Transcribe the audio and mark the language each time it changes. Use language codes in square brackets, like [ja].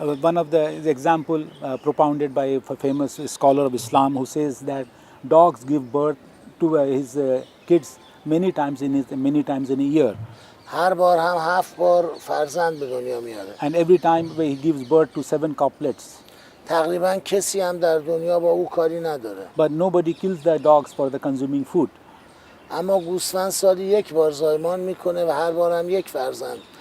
[en] One of the example propounded by a famous scholar of Islam who says that dogs give birth to his kids many times in a year. [fa] هر بار هم 7 بار فرزند به دنیا میاره. [en] And every time he gives birth to 7 couplets. [fa] تقریبا کسی هم در دنیا با او کاری نداره. [en] But nobody kills the dogs for the consuming food. [fa] اما گوسفند سالی 1 بار زایمان میکنه و هر بار هم 1 فرزند